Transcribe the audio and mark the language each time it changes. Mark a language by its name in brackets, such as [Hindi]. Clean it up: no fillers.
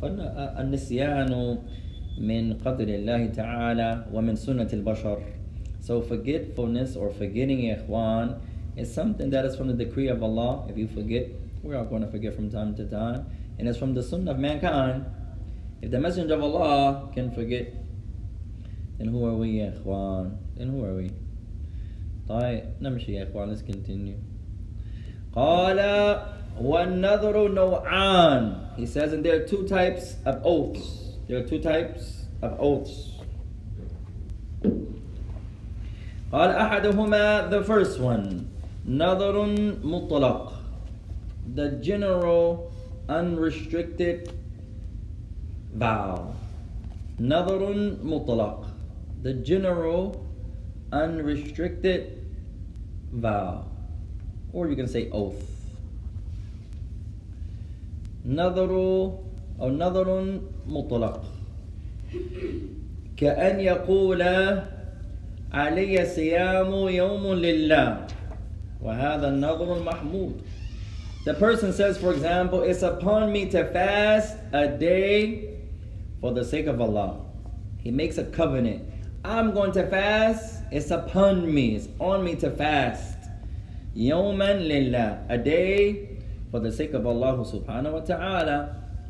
[Arabic] النسيان من قدر الله تعالى ومن سنة البشر. [English] So forgetfulness or forgetting, ya ikhwan, is something that is from the decree of Allah. If you forget, we're all going to forget from time to time. And it's from the sunnah of mankind. If the Messenger of Allah can forget, then who are we, ya ikhwan? Then who are we? [Arabic] طيب نمشي يا إخوان, [English] let's continue. [Arabic] قال والنذر نوعان. [English] He says, and there are 2 types of oaths. There are 2 types of oaths. [Arabic] قال أحدهما, [English] the first one, [Arabic] نذر مطلق, [English] the general unrestricted vow. [Arabic] نذر مطلق, [English] the general unrestricted vow, or you can say oath. [Arabic] نذر أو نذر مطلق كأن يقول علي صيام يوم لله وهذا النذر المحمود. [English] the person says, for example, it's upon me to fast a day for the sake of Allah. He makes a covenant. I'm going to fast. It's upon me. It's on me to fast. Yawman lillah. A day for the sake of Allah subhanahu wa ta'ala.